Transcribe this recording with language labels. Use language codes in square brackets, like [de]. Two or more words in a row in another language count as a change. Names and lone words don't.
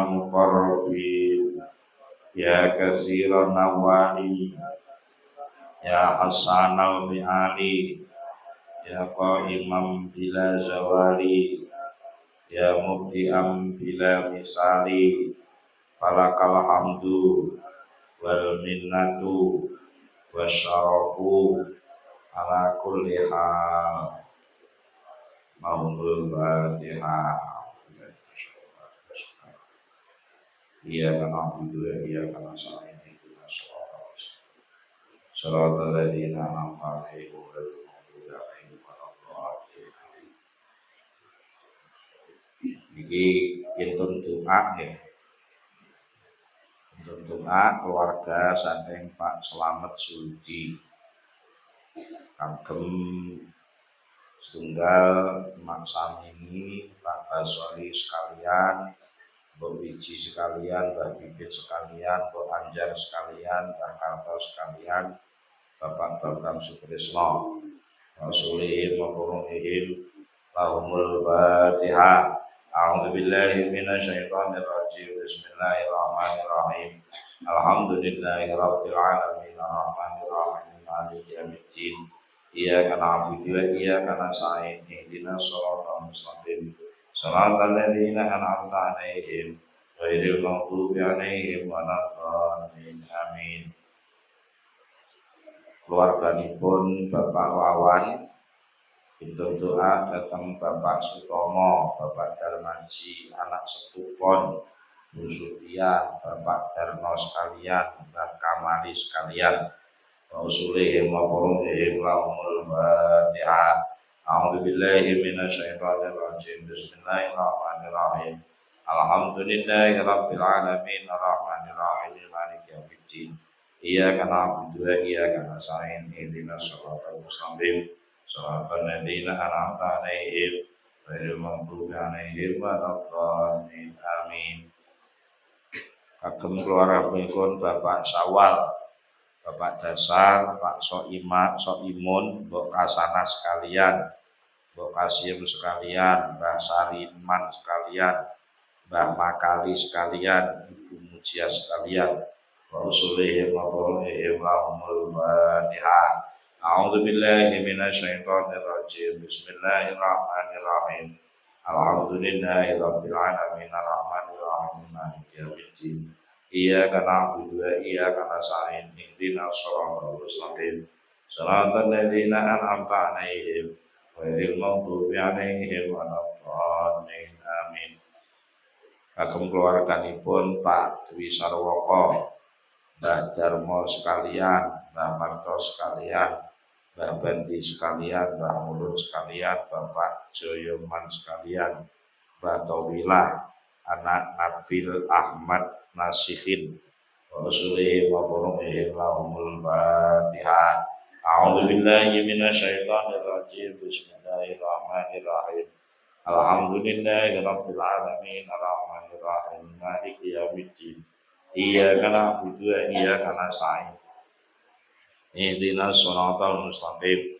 [ar] مقربين يا كثير النوال يا حسن الفعال يا قائما بلا زوال يا مبدعا بلا مثال فلك الحمد والمنة والشرف على كل حال. محمود الفاتحة. إيا كانا عبدو إيا كانا ساعين itu صراط الذين أنعمت عليهم غير المغضوب عليهم ولا الضالين. [jv] Iki intun doa nggih. Intun doa keluarga saking Pak Slamet Sudi. Kagem setunggal Mak Samini, Pak Basori sekalian, Mbok Wiji sekalian, Mbak Bibit sekalian, Mbok Anjar sekalian, Mbak Karto sekalian, Bapak Bambang Sutrisno, [ar] رسولهم وقرونهم, لهم الفاتحة. أعوذ بالله من الشيطان الرجيم. بسم الله الرحمن الرحيم. الحمد لله رب العالمين الرحمن الرحيم مالك يوم الدين. إياك نعبد وإياك نستعين. اهدنا الصراط المستقيم. صراط الذين أنعمت عليهم غير المغضوب عليهم ولا الضالين. Amin. [jv] Keluarganipun Bapak Wawan pinten doa datang Bapak Sutomo, Bapak Darmaji, anak sepupon Musudia, Bapak Darno sekalian, Mbak Kamari sekalian, [ar] رسولهم وقرونهم لهم الفاتحة. أعوذ بالله من الشيطان الرجيم. بسم الله الرحمن الرحيم. الحمد لله رب العالمين الرحمن الرحيم مالك يوم الدين. إياك نعبد وإياك نستعين. اهدنا الصراط المستقيم. صراط الذين أنعمت عليهم غير المغضوب عليهم ولا الضالين. Amin. [jv] Kagem keluarganipun Bapak Sawal, Bapak Dasar, Pak Soima, Soimun, Mbok Kasana sekalian, Mbok Kasim sekalian, Mbah Sariman sekalian, Mbah Makali sekalian, Ibu Mujia sekalian, [ar] رسولهم وقرونهم لهم الفاتحة. أعوذ بالله من الشيطان الرجيم. بسم الله الرحمن الرحيم. الحمد لله رب العالمين الرحمن الرحيم مالك يوم الدين. إياك نعبد وإياك نستعين. اهدنا الصراط المستقيم. صراط الذين أنعمت عليهم غير المغضوب عليهم ولا الضالين. Amin. [jv] Kagem keluarganipun Pak Dwi Sarwoko, Mbah Darmo sekalian, Mbah Marto sekalian, Mbah Bandi sekalian, Mbah Mulun sekalian, Bapak Joyoman sekalian, Mbah Tawilah, anak Nabil Ahmad Nasihin, [ar] رسولهم وقرونهم لهم الفاتحة. أعوذ بالله من الشيطان الرجيم. بسم الله الرحمن الرحيم. الحمد لله رب العالمين الرحمن الرحيم مالك يوم الدين. إياك نعبد وإياك نستعين. اهدنا الصراط المستقيم.